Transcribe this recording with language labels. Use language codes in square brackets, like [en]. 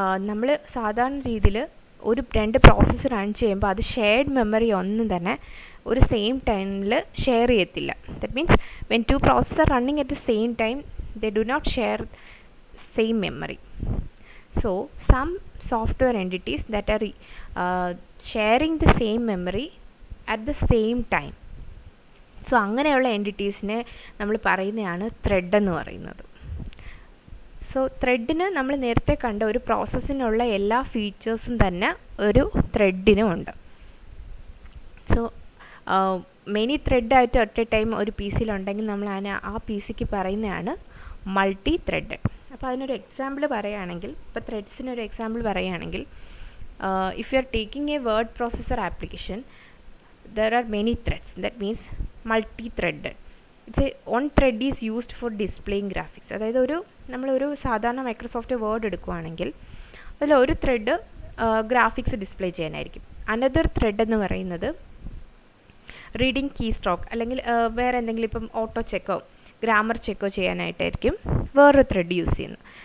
[ml] നമ്മൾ സാധാരണ രീതിയിൽ രണ്ട് പ്രോസസ്സ് റൺ ചെയ്യുമ്പോൾ അത് ഷെയർഡ് മെമ്മറി ഒന്നും തന്നെ ഒരു സെയിം ടൈമിൽ ഷെയർ ചെയ്യത്തില്ല. [en] That means when two process are running at the same time they do not share same memory. So some software entities that are sharing the same memory at the same time. [ml] So അങ്ങനെയുള്ള എൻറ്റിറ്റീസിനെ നമ്മൾ പറയുന്നതാണ് thread എന്ന് പറയുന്നത്. So ത്രെഡിന് നമ്മൾ നേരത്തെ കണ്ട ഒരു പ്രോസസ്സിനുള്ള എല്ലാ ഫീച്ചേഴ്സും തന്നെ ഒരു ത്രെഡിനും ഉണ്ട്. സോ മെനി ത്രെഡായിട്ട് ഒറ്റ ടൈം ഒരു പി സിയിലുണ്ടെങ്കിൽ നമ്മൾ ആ പി സിക്ക് പറയുന്നതാണ് മൾട്ടി ത്രെഡ്. അപ്പോൾ അതിനൊരു എക്സാമ്പിൾ പറയുകയാണെങ്കിൽ, [en] ഇപ്പോൾ ത്രെഡ്സിനൊരു എക്സാമ്പിൾ പറയുകയാണെങ്കിൽ, if you are taking a word processor application, there are many threads, that means multi-threaded. One thread is used for displaying graphics. [ml] അതായത് നമ്മളൊരു സാധാരണ മൈക്രോസോഫ്റ്റ് വേർഡ് എടുക്കുകയാണെങ്കിൽ അതിൽ ഒരു thread graphics display ചെയ്യാനായിരിക്കും. Another thread എന്ന് പറയുന്നത് റീഡിങ് കീ സ്ട്രോക്ക് അല്ലെങ്കിൽ വേറെ എന്തെങ്കിലും, ഇപ്പം ഓട്ടോ ചെക്കോ ഗ്രാമർ ചെക്കോ ചെയ്യാനായിട്ടായിരിക്കും വേറൊരു ത്രെഡ് യൂസ് ചെയ്യുന്നത്.